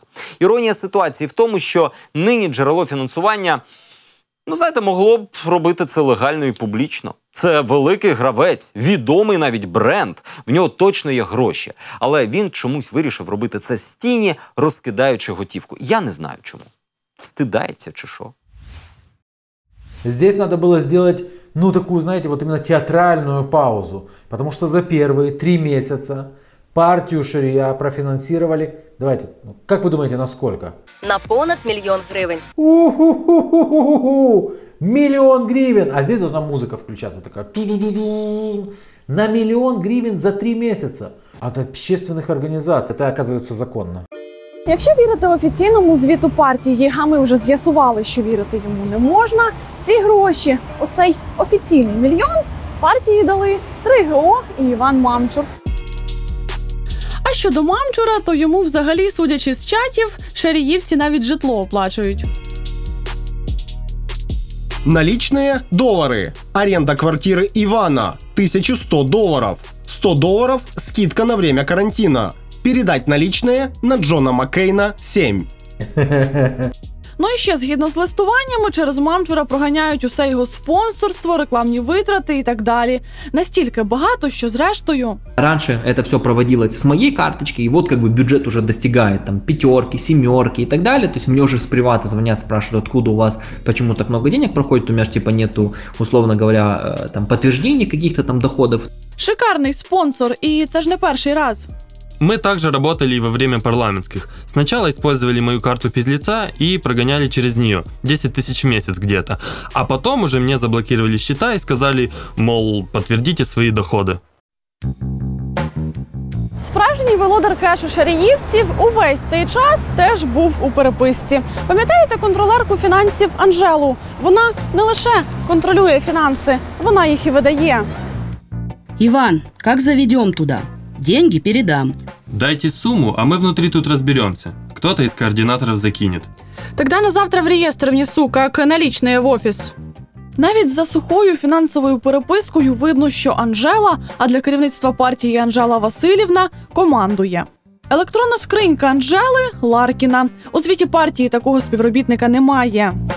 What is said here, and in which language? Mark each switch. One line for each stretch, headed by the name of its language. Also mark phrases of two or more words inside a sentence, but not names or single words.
Ukrainian: Іронія ситуації в тому, що нині джерело фінансування, могло б робити це легально і публічно. Це великий гравець, відомий навіть бренд, в нього точно є гроші. Але він чомусь вирішив робити це з тіні, розкидаючи готівку. Я не знаю чому. Встидається чи що?
Russian: Здесь надо было сделать, такую, знаете, вот именно театральную паузу. Потому что за первые 3 месяца партию Шарія профинансировали, давайте, как вы думаете, на сколько?
Ukrainian: На понад 1 000 000 гривен.
Russian: У-ху-ху-ху-ху-ху! 1 000 000 гривен! А здесь должна музыка включаться такая. На 1 000 000 гривен за 3 месяца. От общественных организаций. Это, оказывается, законно.
Ukrainian: Якщо вірити офіційному звіту партії, а ми вже з'ясували, що вірити йому не можна, ці гроші, оцей офіційний мільйон, партії дали 3ГО і Іван Мамчур. А щодо Мамчура, то йому взагалі, судячи з чатів, шаріївці навіть житло оплачують.
Russian: Наличные – доллары. Аренда квартиры Ивана – $1100. $100 – скидка на время карантина. Передать наличные на Джона Маккейна 7.
Ukrainian: Ну і ще, згідно з листуваннями, через Мамчура проганяють усе його спонсорство, рекламні витрати і так далі. Настільки багато, що зрештою...
Russian: Раньше это все проводилось с моей карточки, и вот как бы бюджет уже достигает там 5, 7 и так далее. То есть мне уже с привата звонят, спрашивают, откуда у вас, почему так много денег проходит, у меня же типа нету, условно говоря, там подтверждений каких-то там доходов.
Ukrainian: Шикарний спонсор, і це ж не перший раз.
Russian: Мы также работали и во время парламентских. Сначала использовали мою карту физлица и прогоняли через нее 10 тысяч в месяц где-то. А потом уже мне заблокировали счета и сказали, мол, подтвердите свои доходы.
Ukrainian: Справжній володар кешу шаріївців увесь цей час теж був у переписці. Пам'ятаєте контролерку фінансів Анжелу? Вона не лише контролює фінанси, вона їх і видає.
Russian: Иван, как заведем туда? Деньги передам. Дайте сумму, а мы внутри тут разберемся. Кто-то из координаторов закинет. Тогда на завтра
Ukrainian: в реєстр внесу, як налічне в офіс. Навіть за сухою фінансовою перепискою видно, що Анжела, а для керівництва партії Анжела Васильівна, командує. Електронна скринька Анжели – Ларкіна. У звіті партії такого співробітника немає.